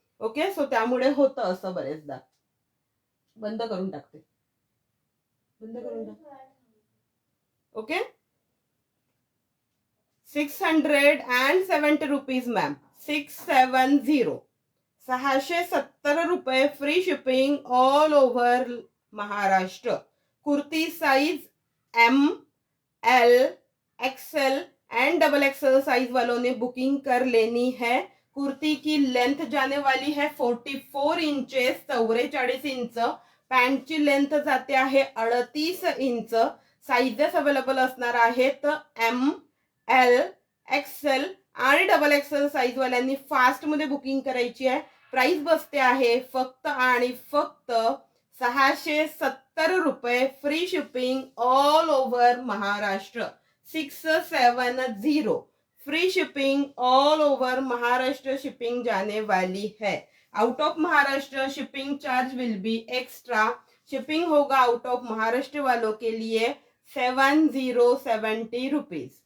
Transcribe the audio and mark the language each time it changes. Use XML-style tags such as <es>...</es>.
<mr>Okay, so त्यामुळे होतं असं बरेचदा. बंद करून टाकते, बंद करून टाक.</mr> <en>Okay, 670 rupees ma'am. 670, 670 रुपये free shipping all over Maharashtra.</en> <hi>Kurti size M, L, XL and double XL size वालों ने बुकिंग कर लेनी है. कुर्ती की लेंथ जाने वाली है 44 इंचेस, 44 इंच.</hi> <mr>पॅन्ट ची लेंथ जाते आहे 38 इंच. साइजेस अवेलेबल असणार आहेत एम, एल, एक्सएल आणि डबल एक्सएल साइज वाल्यांनी फास्ट मध्ये बुकिंग करायची आहे. प्राइस बसते आहे फक्त आणि फक्त 670 रुपये</mr> <en>Free shipping all over Maharashtra. 670 free shipping all over Maharashtra shipping</en> <hi>जाने वाली है.</hi> <en>Out of Maharashtra shipping charge will be extra.</en> <hi>Shipping होगा</hi> <en>out of Maharashtra</en> <hi>वालों के लिए 7070 रुपीज.</hi>